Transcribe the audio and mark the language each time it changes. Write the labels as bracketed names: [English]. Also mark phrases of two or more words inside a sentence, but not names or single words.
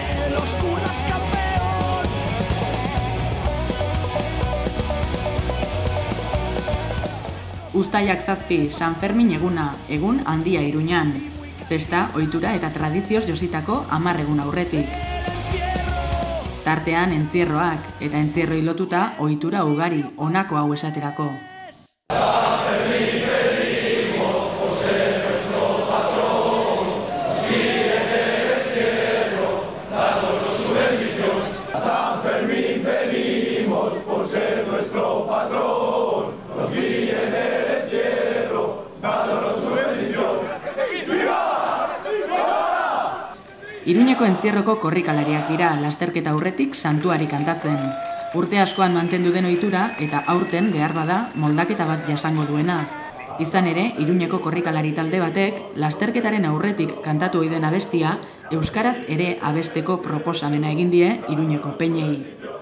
[Spanish] los kurdas campeón. [Basque] Uztailak 7 San Fermin eguna, egun handia Iruñan. Festa, ohitura eta tradizioz jositako 10 egun aurretik. Tartean entzierroak eta entzierroi lotuta ohitura ugari, honako hau esaterako. [Spanish] San Fermín pedimos por ser nuestro patrón, nos guíe en el encierro, dándonos su bendición. ¡Viva! ¡Viva! [Basque] Iruñeko entzierroko korrikalariak dira, lasterketa aurretik santuari kantatzen. Urte askoan mantendu den ohitura eta aurten behar bada moldaketa bat jasango duena. Izan ere, Iruñeko korrikalari talde batek, lasterketaren aurretik kantatu ohi den abestia, euskaraz ere abesteko proposamena egin die Iruñeko peinei.